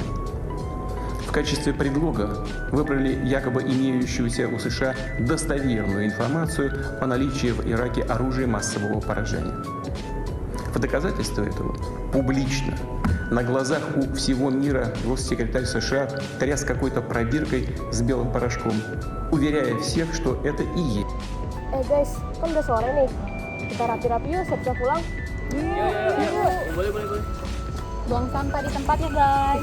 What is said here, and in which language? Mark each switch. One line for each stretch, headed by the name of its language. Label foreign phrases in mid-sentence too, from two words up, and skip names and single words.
Russian: В качестве предлога выбрали якобы имеющуюся у США достоверную информацию о наличии в Ираке оружия массового поражения. В доказательство этого публично, на глазах у всего мира, госсекретарь США тряс какой-то пробиркой с белым порошком, уверяя всех, что это и есть.
Indonesian: Guys, kan udah sore nih. Kita rapi-rapi yuk, siap-siap pulang. Yuk. Boleh. Buang sampah di tempatnya, guys.